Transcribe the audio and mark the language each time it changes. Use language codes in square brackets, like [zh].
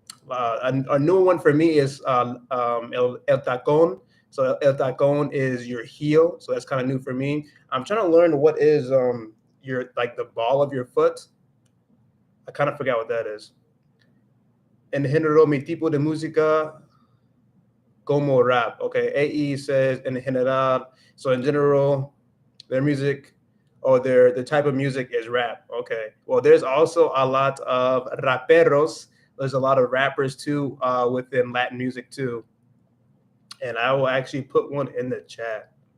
[en] A new one for me is el tacón. So el tacón is your heel. So that's kind of new for me. I'm trying to learn what is your like the ball of your foot. I kind of forgot what that is. [es] En general, mi tipo de música como rap. [en] Okay, AE says [es] en general. [en] So in general, their music or the type of music is rap. Okay. Well, there's also a lot of raperos. There's a lot of rappers too within Latin music too. And I will actually put one in the chat.